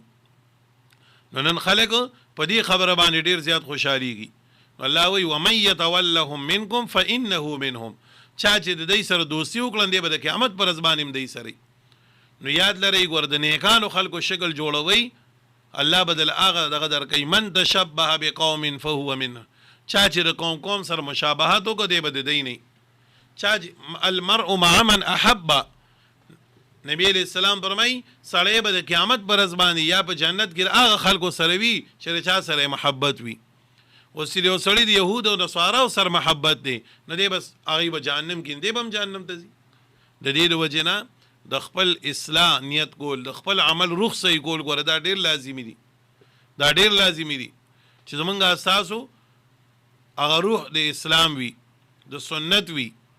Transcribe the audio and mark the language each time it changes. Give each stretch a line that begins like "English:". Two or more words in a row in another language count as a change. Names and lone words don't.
Pashto: نو نن خلک په دې خبره باندې ډېر زیات خوشحالیږي. الله وایي
Arabic: ومن یتولهم منکم فانه منهم،
Pashto: چا چې د دوی سره دوستي وکړن دی به د قیامت پر ورځ باندې هم دوی سره. نو یاد لرئ ګوره د نیکانو خلکو شکل جوړوئ، الله به دل هغه دغه درکوي.
Arabic: من تشبه بقوم فهو منه،
Pashto: چا چې د قوم سره مشابهت وکړو دی به د دوی نه.
Arabic: چا المرء مع من احب،
Pashto: نبی
Arabic: علیہ السلام
Pashto: فرمای سړی به د قیامت پر ورځ باندې یا په جنت کې هغه خلکو سره وي چې چا سره محبت وي. اوس یو سړی د یهودو او نصاراو سره محبت دی نو دی بس هغې به جهنم کې دی به هم جهنم ته ځي. د دې د وجې نه د خپل اصلاح نیت کول، د خپل عمل روح صحیح کول، ګوره دا ډېر لازمي دي، دا ډېر لازمي دي چې زمونږ ستاسو هغه روح د اسلام وي، د سنت وي.